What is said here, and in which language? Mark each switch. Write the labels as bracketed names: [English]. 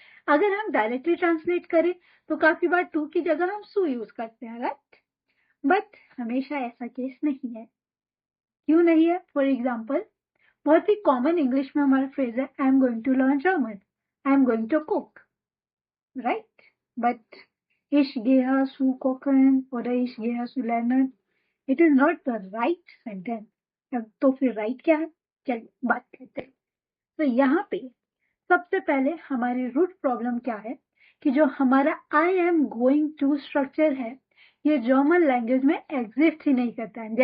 [Hindi] अगर हम directly translate करें तो काफी बार टू की जगह हम सू यूज करते हैं, राइट। बट हमेशा ऐसा केस नहीं है। क्यों नहीं है? फॉर एग्जाम्पल, बहुत ही कॉमन इंग्लिश में हमारा फ्रेज है, [English] I am going to learn German, I am going to cook, [Hindi] right. [German] बट ich gehe zu kochen oder ich gehe zu lernen, [English] it is not the right sentence। [Hindi] तो फिर right क्या है, चलिए बात करते हैं। तो यहाँ पे सबसे पहले हमारी रूट प्रॉब्लम क्या है कि जो हमारा I am going to structure है, ये जर्मन लैंग्वेज में एग्जिस्ट ही नहीं करता है।